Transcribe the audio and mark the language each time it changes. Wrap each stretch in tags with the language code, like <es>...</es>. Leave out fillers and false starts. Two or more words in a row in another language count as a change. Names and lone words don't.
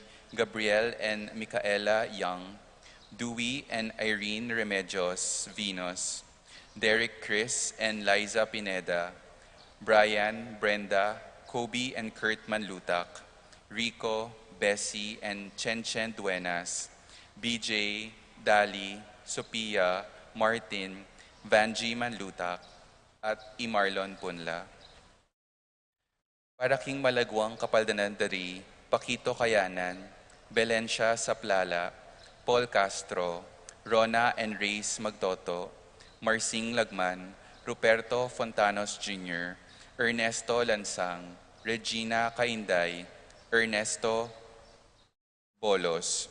<pam>Gabriel and Micaela Young, Dewey and Irene Remedios Vinos, Derek Chris and Liza Pineda, Brian, Brenda, Kobe and Kurt Manlutak, Rico, Bessie and Chen Duenas, BJ, Dali, Sophia, Martin, Vanji Manlutak, at Imarlon Punla. Para king malagwang kapaldanan dari, Paquito Kayanan, Belencia Saplala, Paul Castro, Rona and Reyes Magtoto, Marcing Lagman, Ruperto Fontanos Jr., Ernesto Lansang, Regina Kainday, Ernesto Bolos,</pam>